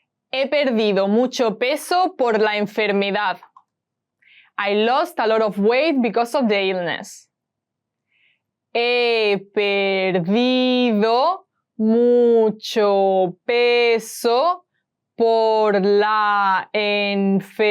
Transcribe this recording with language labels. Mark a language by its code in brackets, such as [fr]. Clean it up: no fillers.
[es] He perdido mucho peso por la enfermedad. [en] I lost a lot of weight because of the illness. [es] He perdido mucho peso por la enfermedad.